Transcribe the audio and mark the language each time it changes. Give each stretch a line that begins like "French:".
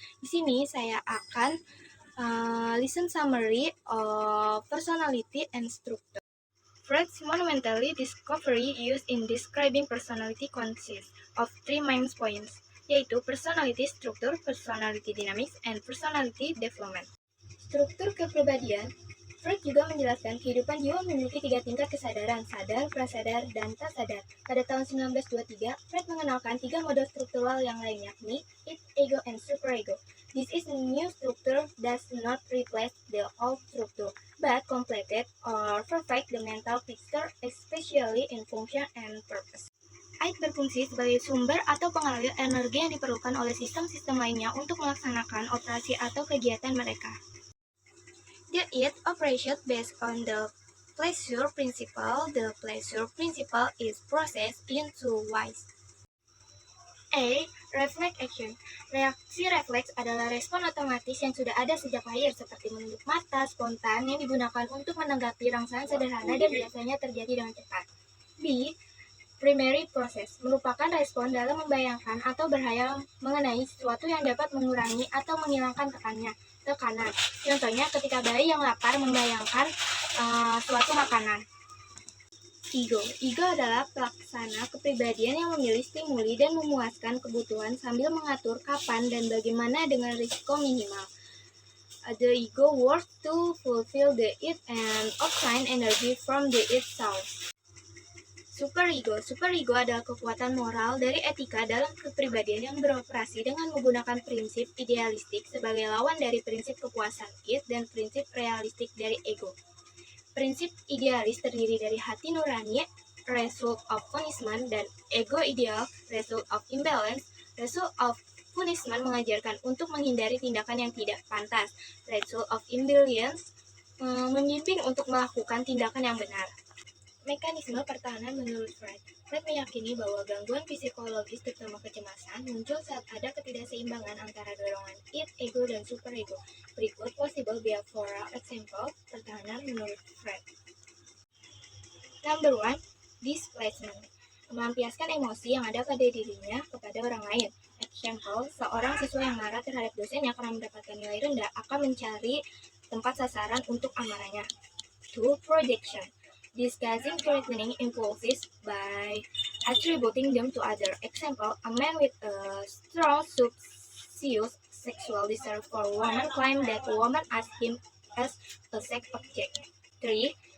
Indonesian: Di sini saya akan
English: listen summary of personality and structure. Freud's monumental discovery used in describing personality consists of three main points, yaitu personality structure, personality dynamics, and personality development.
Indonesian: Struktur kepribadian. Freud juga menjelaskan kehidupan jiwa memiliki 3 tingkat kesadaran, sadar, prasadar, dan tak sadar. Pada tahun 1923, Freud mengenalkan 3 model struktural yang lain, yakni id, ego, and superego.
English: This is a new structure does not replace the old structure, but completed or perfect the mental picture, especially in function and purpose.
Indonesian: Id berfungsi sebagai sumber atau pengalir energi yang diperlukan oleh sistem-sistem lainnya untuk melaksanakan operasi atau kegiatan mereka.
English: The id operates based on the pleasure principle. The pleasure principle is processed in two ways. A. Reflex action.
Indonesian: Reaksi refleks adalah respon otomatis yang sudah ada sejak lahir, seperti menunduk mata, spontan, yang digunakan untuk menanggapi rangsangan sederhana dan biasanya terjadi dengan cepat. B. Primary process merupakan respon dalam membayangkan atau berhayal mengenai sesuatu yang dapat mengurangi atau menghilangkan tekanan. Contohnya ketika bayi yang lapar membayangkan suatu makanan. Ego adalah pelaksana kepribadian yang memilih stimuli dan memuaskan kebutuhan sambil mengatur kapan dan bagaimana dengan risiko minimal.
English: The ego works to fulfill the id and obtain energy from the id source.
Indonesian: Superego adalah kekuatan moral dari etika dalam kepribadian yang beroperasi dengan menggunakan prinsip idealistik sebagai lawan dari prinsip kepuasan id dan prinsip realistik dari ego. Prinsip idealis terdiri dari hati nurani,
English: result of punishment,
Indonesian: dan ego ideal,
English: result of imbalance. Result of punishment
Indonesian: mengajarkan untuk menghindari tindakan yang tidak pantas.
English: Result of imbalance
Indonesian: membimbing untuk melakukan tindakan yang benar. Mekanisme pertahanan menurut Freud. Freud meyakini bahwa gangguan psikologis terutama kecemasan muncul saat ada ketidakseimbangan antara dorongan id, ego, dan superego. Berikut
English: possible behavioral example
Indonesian: pertahanan menurut
English: Freud. Number 1. Displacement.
Indonesian: Melampiaskan emosi yang ada pada dirinya kepada orang lain. Example, seorang siswa yang marah terhadap dosennya karena mendapatkan nilai rendah akan mencari tempat sasaran untuk amarahnya.
English: 2. Projection. Disguising threatening impulses by attributing them to others. Example, a man with a strong subconscious sexual desire for a woman claimed that a woman asked him as a sex object. 3.